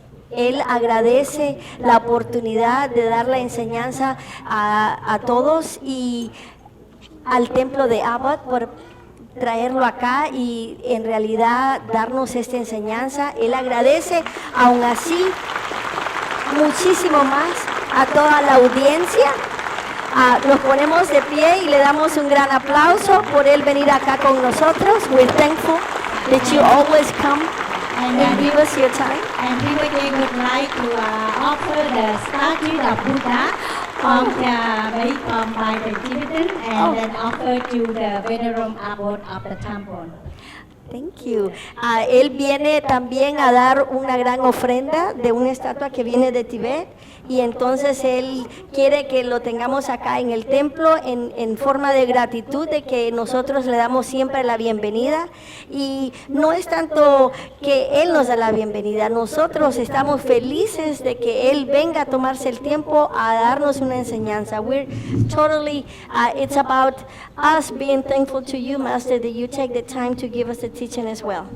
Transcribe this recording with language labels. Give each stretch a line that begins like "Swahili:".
Spanish: Él agradece la oportunidad de dar la enseñanza a todos y al templo de Abbot por traerlo acá y en realidad darnos esta enseñanza. Él agradece aún así muchísimo más a toda la audiencia. Nos ponemos de pie y le damos un gran aplauso por él venir acá con nosotros.
English: We're thankful that you always come and give us your time. And we would like to offer the statue of Buddha made by the Tibetan and then offer to the venerable abbot of the temple. Thank you.
Spanish: Él viene también a dar una gran ofrenda de una estatua que viene de Tibet y entonces él quiere que lo tengamos acá en el templo en forma de gratitud de que nosotros le damos siempre la bienvenida y no es tanto que él nos da la bienvenida, nosotros estamos felices de que él venga a tomarse el tiempo a darnos una enseñanza.
English: We're totally, it's about us being thankful to you, Master, that you take the time to give us the teaching as well.